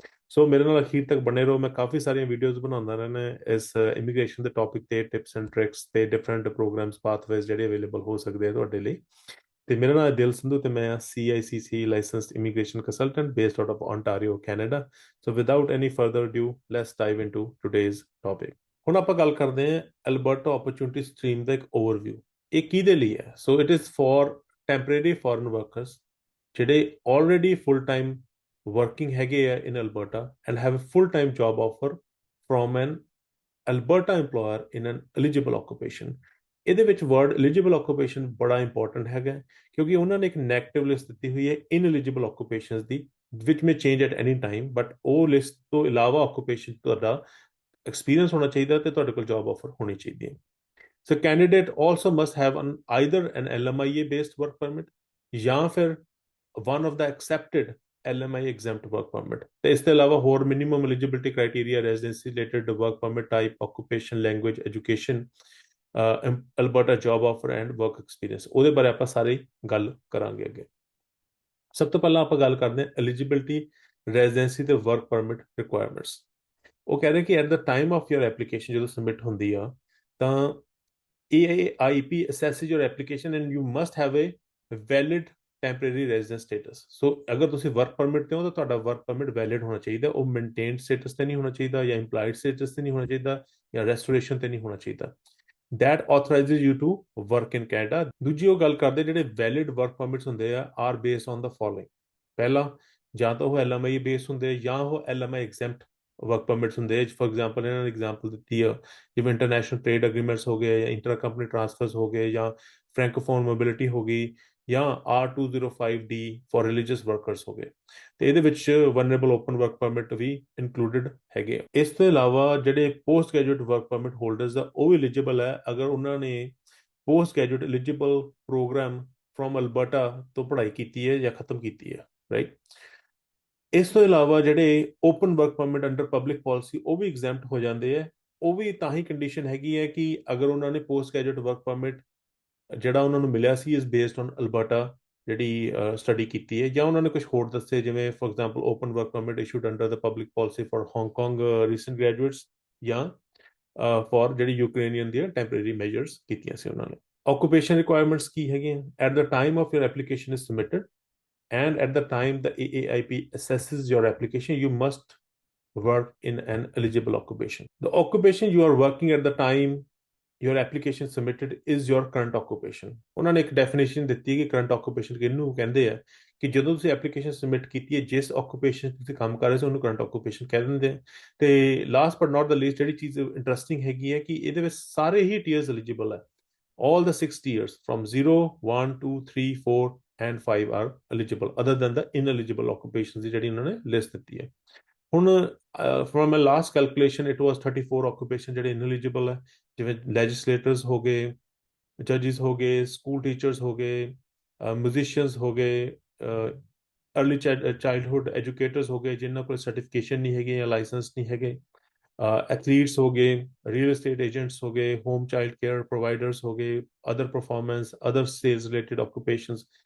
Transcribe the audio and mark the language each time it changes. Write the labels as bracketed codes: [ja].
[pa] ਸੋ ਮੇਰੇ ਨਾਲ ਅਖੀਰ ਤੱਕ ਬਣੇ ਰਹੋ। ਮੈਂ ਕਾਫੀ ਸਾਰੀਆਂ ਵੀਡੀਓਜ਼ ਬਣਾਉਂਦਾ ਰਹਿਣਾ ਇਸ ਇਮੀਗ੍ਰੇਸ਼ਨ ਦੇ ਟੌਪਿਕ ਤੇ, ਟਿਪਸ ਐਂਡ ਟ੍ਰਿਕਸ ਤੇ ਡਿਫਰੈਂਟ ਪ੍ਰੋਗਰਾਮਸ ਪਾਥਵੇਜ਼ ਜਿਹੜੇ ਅਵੇਲੇਬਲ ਹੋ ਸਕਦੇ ਆ ਤੁਹਾਡੇ ਲਈ। ਤੇ ਮੇਰਾ ਨਾਮ ਹੈ ਦਿਲ ਸੰਧੂ ਤੇ ਮੈਂ CICC licensed immigration consultant based out of Ontario Canada. [en] So without any further due let's dive into today's topic. [pa] ਹੁਣ ਆਪਾਂ ਗੱਲ ਕਰਦੇ ਹਾਂ ਐਲਬਰਟਾ ਓਪਰਚੁਨਿਟੀ ਸਟਰੀਮ ਦਾ ਇੱਕ ਓਵਰਵਿਊ। ਇਹ ਕਿਹਦੇ ਲਈ ਹੈ? [en] so it is for temporary foreign workers [pa] ਜਿਹੜੇ ਆਲਰੇਡੀ ਫੁੱਲ ਟਾਈਮ working ਹੈਗੇ ਆ [en] in Alberta and have a full-time job offer from an Alberta employer in an eligible occupation। [pa] ਇਹਦੇ ਵਿੱਚ word eligible occupation ਬੜਾ ਇੰਪੋਰਟੈਂਟ ਹੈਗਾ, ਕਿਉਂਕਿ ਉਹਨਾਂ ਨੇ ਇੱਕ ਨੈਗੇਟਿਵ ਲਿਸਟ ਦਿੱਤੀ ਹੋਈ ਹੈ ineligible occupations ਦੀ, [en] which may change at any time, [pa] but ਉਹ ਲਿਸਟ ਤੋਂ ਇਲਾਵਾ occupation ਤੁਹਾਡਾ ਐਕਸਪੀਰੀਅੰਸ ਹੋਣਾ ਚਾਹੀਦਾ ਤੇ ਤੁਹਾਡੇ ਕੋਲ ਜੌਬ ਆਫਰ ਹੋਣੀ ਚਾਹੀਦੀ ਹੈ। [en] so candidate also must have either an LMIA based work permit [pa] ਜਾਂ ਫਿਰ [en] one of the accepted LMI exempt work permit। [pa] ਤੇ ਇਸ ਤੋਂ ਇਲਾਵਾ ਹੋਰ [en] minimum eligibility criteria, residency related work permit type, occupation, language, education, Alberta job offer and work experience, [pa] ਉਹਦੇ ਬਾਰੇ ਆਪਾਂ ਸਾਰੀ ਗੱਲ ਕਰਾਂਗੇ ਅੱਗੇ। ਸਭ ਤੋਂ ਪਹਿਲਾਂ ਆਪਾਂ ਗੱਲ ਕਰਦੇ ਹਾਂ eligibility, residency ਤੇ work permit requirements। ਉਹ ਕਹਿੰਦੇ ਕਿ [en] at the time of your application [pa] ਜਦੋਂ submit ਹੁੰਦੀ ਆ ਤਾਂ [en] AIP assesses your application and you must have a valid temporary residence status। [pa] ਸੋ ਅਗਰ ਤੁਸੀਂ ਵਰਕ ਪਰਮਿਟ ਤੇ ਹੋ ਤਾਂ ਤੁਹਾਡਾ ਵਰਕ ਪਰਮਿਟ ਵੈਲਿਡ ਹੋਣਾ ਚਾਹੀਦਾ, ਉਹ ਮੇਨਟੇਨਡ ਸਟੇਟਸ ਤੇ ਨਹੀਂ ਹੋਣਾ ਚਾਹੀਦਾ, ਜਾਂ ਇੰਪਲਾਈਡ ਸਟੇਟਸ ਤੇ ਨਹੀਂ ਹੋਣਾ ਚਾਹੀਦਾ, ਜਾਂ ਰੈਸਟੋਰੇਸ਼ਨ ਤੇ ਨਹੀਂ ਹੋਣਾ ਚਾਹੀਦਾ। [en] that authorizes you to work in Canada। [pa] ਦੂਜੀ ਉਹ ਗੱਲ ਕਰਦੇ ਜਿਹੜੇ ਵੈਲਿਡ ਵਰਕ ਪਰਮਿਟਸ ਹੁੰਦੇ ਆ [en] Are based on the following. [pa] ਪਹਿਲਾ, ਜਾਂ ਤਾਂ ਉਹ LMI ਬੇਸ ਹੁੰਦੇ ਜਾਂ ਉਹ LMI ਐਗਜ਼ੈਂਪਟ ਵਰਕ ਪਰਮਿਟਸ ਹੁੰਦੇ। ਫॉर एग्जांपल ਇਹਨਾਂ ਨੇ ਐਗਜ਼ਾਮਪਲ ਦਿੱਤੀ ਆ ਜਿਵੇਂ ਇੰਟਰਨੈਸ਼ਨਲ ਟ੍ਰੇਡ ਐਗਰੀਮੈਂਟਸ ਹੋ ਗਏ, ਜਾਂ ਇੰਟਰ ਕੰਪਨੀ ਟ੍ਰਾਂਸਫਰਸ ਹੋ ਗਏ, ਜਾਂ ਫ੍ਰੈਂਕੋਫੋਨ ਮੋਬਿਲਿਟੀ ਹੋ ਗਈ, ਜਾਂ R205D ਫॉर ਰਿਲੀਜੀਅਸ ਵਰਕਰਸ ਹੋ ਗਏ। ਤੇ ਇਹਦੇ ਵਿੱਚ ਵਨਰੇਬਲ ਓਪਨ ਵਰਕ ਪਰਮਿਟ ਵੀ ਇਨਕਲੂਡਡ ਹੈਗੇ। ਇਸ ਤੋਂ ਇਲਾਵਾ ਜਿਹੜੇ post graduate work permit holders ਆ ਉਹ ਵੀ ਐਲੀਜੀਬਲ ਹੈ ਅਗਰ ਉਹਨਾਂ ਨੇ post graduate eligible programme from Alberta ਤੋਂ ਪੜ੍ਹਾਈ ਕੀਤੀ ਹੈ ਜਾਂ ਖਤਮ ਕੀਤੀ ਹੈ, ਰਾਈਟ। ਇਸ ਤੋਂ ਇਲਾਵਾ ਜਿਹੜੇ open work permit under public policy ਉਹ ਵੀ ਐਗਜ਼ੈਂਪਟ ਹੋ ਜਾਂਦੇ ਆ। ਉਹ ਵੀ ਤਾਂ ਹੀ ਕੰਡੀਸ਼ਨ ਹੈਗੀ ਹੈ ਕਿ ਅਗਰ ਉਹਨਾਂ ਨੇ ਪੋਸਟ ਗ੍ਰੈਜੂਏਟ ਵਰਕ ਪਰਮਿਟ ਜਿਹੜਾ ਉਹਨਾਂ ਨੂੰ ਮਿਲਿਆ ਸੀ ਇਸ ਬੇਸਡ ਔਨ ਅਲਬਰਟਾ ਜਿਹੜੀ ਸਟੱਡੀ ਕੀਤੀ ਹੈ, ਜਾਂ ਉਹਨਾਂ ਨੇ ਕੁਝ ਹੋਰ ਦੱਸੇ ਜਿਵੇਂ for example [en] open work permit issued under the public policy for Hong Kong recent graduates, [pa] ਜਾਂ ਫॉर ਜਿਹੜੀ ਯੂਕਰੇਨੀਅਨ ਦੀਆਂ ਟੈਂਪਰੇਰੀ ਮੈਜਰਸ ਕੀਤੀਆਂ ਸੀ ਉਹਨਾਂ ਨੇ। ਆਕੂਪੇਸ਼ਨ ਰਿਕੁਆਇਰਮੈਂਟਸ ਕੀ ਹੈਗੀਆਂ? [en] At the time of your application is submitted and at the time the AAIP assesses your application, you must work in an eligible occupation। The occupation you are working at the time your application submitted is your current occupation। [pa] ਉਹਨਾਂ ਨੇ ਇੱਕ definition ਦਿੱਤੀ ਹੈ ਕਿ current occupation ਕਿਹਨੂੰ ਕਹਿੰਦੇ ਆ, ਕਿ ਜਦੋਂ ਤੁਸੀਂ ਐਪਲੀਕੇਸ਼ਨ ਸਬਮਿਟ ਕੀਤੀ ਹੈ ਜਿਸ ਆਕੂਪੇਸ਼ਨ ਤੁਸੀਂ ਕੰਮ ਕਰ ਰਹੇ ਸੀ ਉਹਨੂੰ ਕਰੰਟ ਆਕੂਪੇਸ਼ਨ ਕਹਿ ਦਿੰਦੇ ਆ। ਤੇ [en] last but not the least [pa] ਜਿਹੜੀ ਚੀਜ਼ ਇੰਟਰਸਟਿੰਗ ਹੈਗੀ ਹੈ ਕਿ ਇਹਦੇ ਵਿੱਚ ਸਾਰੇ ਹੀ ਟੀਅਰਸ ਐਲੀਜੀਬਲ ਹੈ। [en] all the 6 tiers from 0, 1, 2, 3, 4 and 5 are eligible other than the ineligible occupations [pa] ਦੀ ਜਿਹੜੀ ਉਹਨਾਂ ਨੇ ਲਿਸਟ ਦਿੱਤੀ ਹੈ। ਹੁਣ [en] from my last calculation it was 34 occupation [pa] ਜਿਹੜੇ ineligible ਹੈ, ਜਿਵੇਂ ਲੈਜਿਸਲੇਟਰਸ ਹੋ ਗਏ, ਜੱਜਿਸ ਹੋ ਗਏ, ਸਕੂਲ ਟੀਚਰਸ ਹੋ ਗਏ, ਮਿਊਜ਼ੀਸ਼ੀਅਨਸ ਹੋ ਗਏ, अर्ਲੀ ਚਾਈਲਡਹੁੱਡ ਐਜੂਕੇਟਰਸ ਹੋ ਗਏ ਜਿਨ੍ਹਾਂ ਕੋਲ ਸਰਟੀਫਿਕੇਸ਼ਨ ਨਹੀਂ ਹੈਗੇ ਜਾਂ ਲਾਇਸੈਂਸ ਨਹੀਂ ਹੈਗੇ, ਐਥਲੀਟਸ ਹੋ ਗਏ, ਰੀਅਲ estate ਏਜੰਟਸ ਹੋ ਗਏ, ਹੋਮ ਚਾਈਲਡ ਕੇਅਰ ਪ੍ਰੋਵਾਈਡਰਸ ਹੋ ਗਏ, other performance, other sales related occupations.